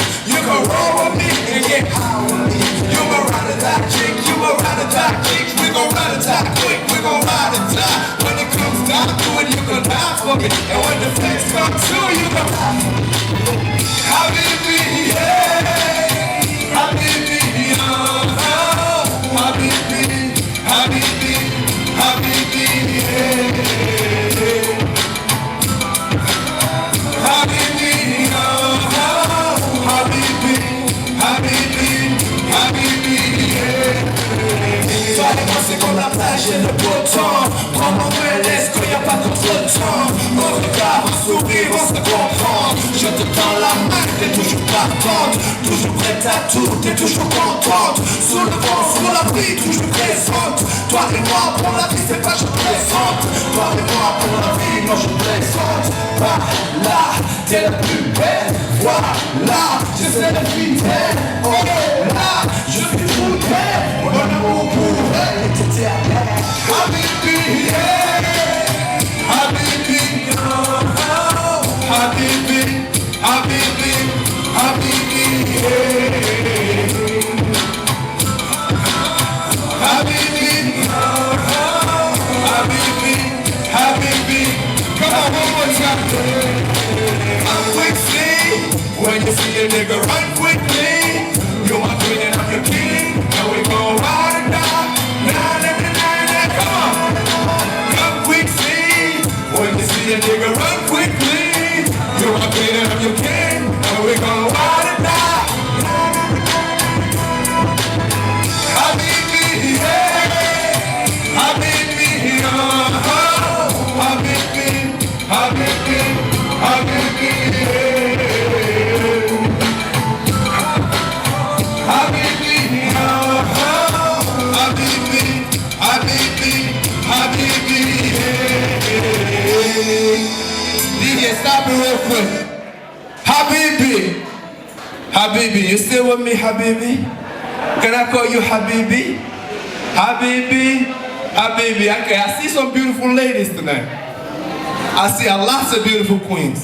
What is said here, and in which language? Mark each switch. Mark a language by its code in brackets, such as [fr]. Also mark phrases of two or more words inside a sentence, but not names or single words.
[en] You can roll with me and get high with me. You gon' ride it that chick, you gon' ride it that chick. We gon' ride it that quick, we gon' ride it die. When it comes down to it, you can die for me. And when the flex comes to you can ride for me. Habibi, yeah. Habibi, oh, Habibi, Habibi, Habibi, yeah. Habibi, oh, Habibi, Habibi, Habibi, yeah. [fr] Toi et moi c'est comme la plage et le beau temps. Prends-moi moins l'aise qu'il n'y a pas contre le temps. Mon regard, un sourire, on se comprend. Je te tends la main, t'es toujours partante. Toujours prête à tout, t'es toujours contante. Sous le vent, sous la pluie, toujours présente. Toi et moi pour la vie, c'est pas je plaisante. Toi et moi pour la vie, non je plaisante. Bah là, t'es la plus belle. Voilà, j'essaie de fidèle. Oh là, je suis fou d'elle. Mon amour pour elle est éternel. [en] Habibi, yeah. Habibi, oh, Habibi, Habibi, Habibi, yeah. Habibi, oh, Habibi, Habibi. Come on, one more time. I'm quickly. When you see a nigga run quickly, you're my queen and I'm your king. And we gon' ride or die. Come on. Come quickly. When you see a nigga run quickly, you're my queen and I'm your king. And we gon' ride or die. Habibi, yeah. Habibi, oh, Habibi, Habibi, Habibi, yeah. Habibi, oh, Habibi, Habibi, Habibi, yeah. DJ, stop it real quick. Habibi, Habibi, you still with me, Habibi? Can I call you Habibi? Habibi, Habibi. Okay, I see some beautiful ladies tonight. I see lots of beautiful queens.